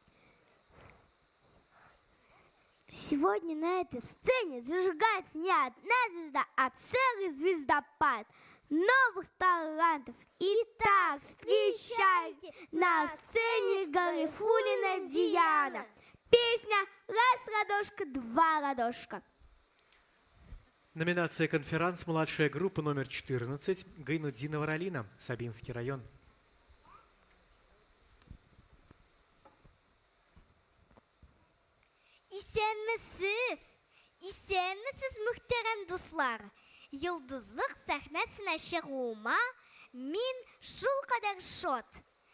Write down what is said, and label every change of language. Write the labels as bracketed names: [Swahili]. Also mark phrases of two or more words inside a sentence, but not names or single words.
[Russian] Сегодня на этой сцене зажигается не одна звезда, а целый звездопад новых талантов. Итак, встречайте на сцене Гарифуллина Диана. Песня «Раз ладошка, два ладошка». Номинация «Конферанс. Младшая группа номер 14. Гайнуддинова Ралина. Сабинский район». [Tatar] Исәнмесез, мөхтәрәм дуслар. Йолдызлык сәхнәсенә чыгуыма мин шулкадәр шат.